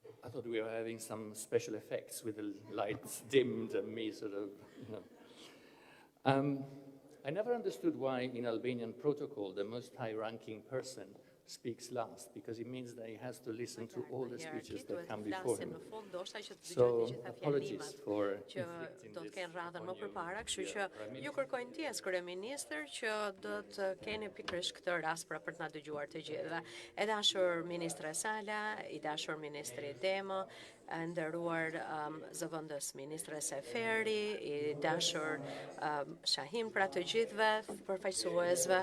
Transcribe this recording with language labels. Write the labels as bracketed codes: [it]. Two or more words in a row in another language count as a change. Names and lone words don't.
[en] thought we were having some special effects with the lights dimmed and me sort of, you know. I never understood why in Albanian protocol the most high-ranking person speaks last, because it means that he has to listen to all the speeches that come before him. So, apologies for inflicting [sq] do të kenë radhën më [en] on you, [sq] përpara, kështu [en] dear [sq] që [en] Prime [sq] ju [en] Minister. [sq] kërkoj ndjes kryeministër që do të keni pikërisht këtë rast për të na dëgjuar të gjithëve. E dashur ministre Sala, i dashur ministri Demo, e nderuar zëvendës ministre Seferi, i dashur Shahim, pra të gjithëve përfaqësuesve.